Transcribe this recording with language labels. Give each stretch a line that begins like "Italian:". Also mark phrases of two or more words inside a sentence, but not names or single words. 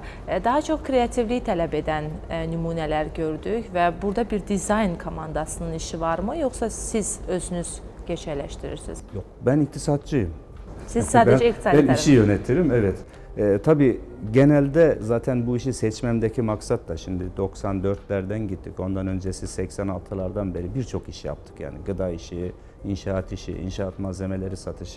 Azerbaijani: Daha çox kreativlik tələb edən nümunələr gördük və burada bir dizayn komandasının işi varmı, yoxsa siz özünüz gerçəkləşdirirsiniz?
Turkish: Yok, ben iktisatçıyım. Siz sadece iktisadi Ben işi yönetirim, evet. Tabii genelde zaten bu işi seçmemdeki maksat da şimdi 94'lerden gittik. Ondan öncesi 86'lardan beri birçok iş yaptık. Yani gıda işi, inşaat işi, inşaat malzemeleri satışı.